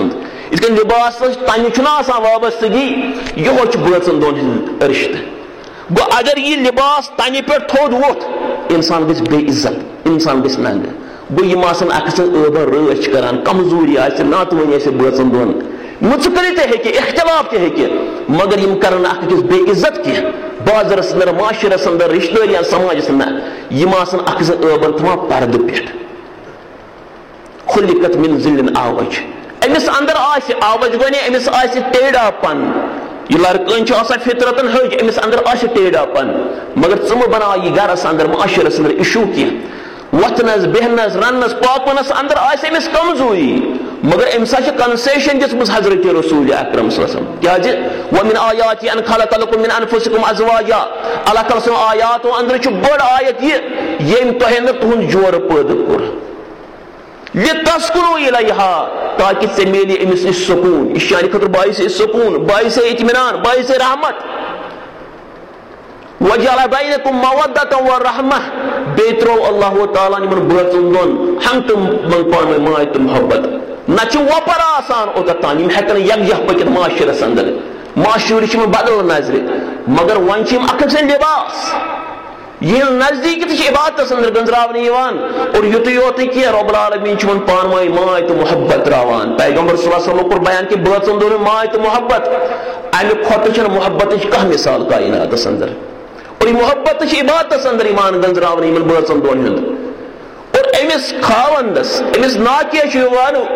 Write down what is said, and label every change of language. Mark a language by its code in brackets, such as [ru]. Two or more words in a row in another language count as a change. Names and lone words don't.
[ks] سُنٛد یِتھ کٔنۍ لِباسس تنہِ چھُنہ آسان وابستگی یِہوے چھُ بٲژن دۄن ہُنٛد رشتہٕ گوٚو اگر یہِ لِباس تنہِ پٮ۪ٹھ تھوٚد ووٚتھ اِنسان گژھِ بے عزت اِنسان گژھِ ننگہٕ گوٚو یِم آسن اکھ سٕنٛز ٲبر رٲچھ کران کمزوٗری آسہِ ناتوٲنی آسہِ بٲژن دۄن مُژکری تہِ ہیٚکہِ اختلاف تہِ ہیٚکہِ مگر یِم کرن اکھ أکِس بے عزت کینٛہہ بازرس اندر معاشرس اندر رشتہٕ دٲری یا سماجس نہ یِم آسن اکھ سٕنٛز ٲبر تھاوان پردٕ پٮ۪ٹھ [ar] خُلِقت من ذِلٍ اعوج [ks] أمِس اندر آسہِ آوج گوٚو أمِس آسہِ [ur] ٹیڑا پن [ks] یہ لڑکن چھُ آسان فطرتن ہج أمِس اندر آسہِ [ur] ٹیڑا پن [ks] مگر ژٕ مہٕ بناو یہِ گرس اندر معاشرس اندر اِشوٗ کینٛہہ وتھنس بیہنس رننس پاکونس اندر آسہِ أمِس کمزوری مگر أمِس چھِ کنسیشن دِژمٕژ حضرت رسول اکرم صلی اللہ علیہ وسلم کیازِ [ar] ومن آیاتی ان خلق لکم من انفسکم ازواجا [ks] اللہ تعالیٰ سٕنٛز آیاتو اندر چھُ بٔڑ آیت یہِ ییٚمۍ تۄہہِ اندر تُہُنٛد جورٕ پٲدٕ کوٚر [ar] لِتسکُنوٗ اِلیہا [ks] تاکہِ ژےٚ میلہِ أمِس نِش سکوٗن یہِ چھُ چانہِ خٲطرٕ باعث سکوٗن باعث اطمینان باعث رحمت [ar] وجعل بینکم مودۃ ورحمہ [ks] بیٚیہِ ترٛوو اللہ تعالیٰ یِمن بٲژن دۄن ہم تہٕ من پانہٕ ؤنۍ ماے تہٕ محبت نہ چھُ وۄپر آسان اوٚتتھ تام یِم ہٮ۪کن یکجاہ پٔکِتھ معاشرس اندر معاشرٕ چھِ یِمن بدل نظرِ مگر وۄنۍ چھِ یِم اکھ أکۍ سٕنٛدۍ لِباس یِہنٛز نزدیٖکی تہِ چھِ عبادتس اندر گنٛزراونہٕ یِوان اور یُتُے یوت نہٕ کینٛہہ رۄب العالمیٖن چھُ یِمن پانہٕ ؤنۍ ماے تہٕ محبت تراوان پیغمبر صلی اللہ علیہ وسلم کوٚر بیان کہِ بٲژن دۄن ماے تہٕ محبت امہِ کھۄتہٕ چھنہٕ محبتٕچ کانٛہہ مثال کایناتس اندر اور یہ محبت چھِ عبادتس اندر یِوان گنٛزراونہٕ یِمن بٲژن دۄن ہُنٛد اور أمِس خاوندس أمِس ناکیہ چھُ یِوان